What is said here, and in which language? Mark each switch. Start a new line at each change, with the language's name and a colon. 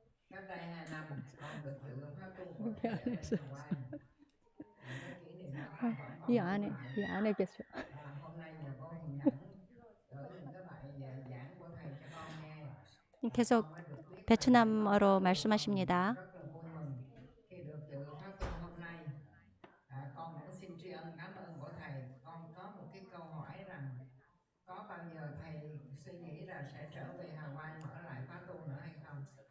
Vietnamese: Cách đây 2 năm con được dự khóa tu của thầy ở bên Hawaii. Cái kỷ niệm nó không vẫn còn
Korean: 이 안에 계셔.
Vietnamese: hôm nay nhờ con Hùng Nhẫn gửi những cái bài giảng của thầy cho con nghe.
Korean: 계속 베트남어로 말씀하십니다.
Vietnamese: Rất là vui mừng khi được dự khóa tu hôm nay. Con cũng xin tri ân cảm ơn của thầy. Con có một cái câu hỏi rằng có bao giờ thầy suy nghĩ là sẽ trở về Hawaii mở lại khóa tu nữa hay không?